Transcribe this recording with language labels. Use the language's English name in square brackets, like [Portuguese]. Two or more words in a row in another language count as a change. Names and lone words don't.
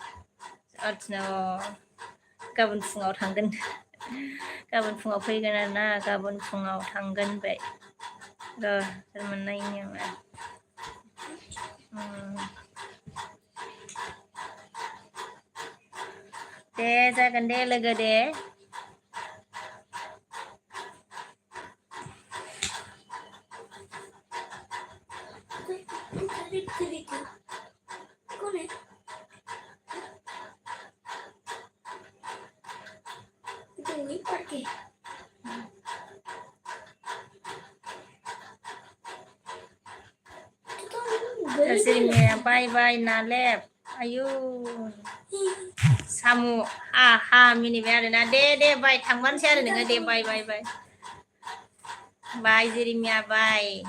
[Bodo] गाबोन फुङाव थांगोन गाबोन फुङाव फैगोन आरोना गाबोन फुङाव थांगोन होनबाय सोर मोननायनि दे जागोन दे लोगो दे [Hindi] कौन है तो वही पढ़ के [Bodo] जेरिमिया बाय नालेब आयु सामु हा मिनिबाय आरोना दे बाय थांबानोसै आरो नोङो दे बाय जेरिमिया बाय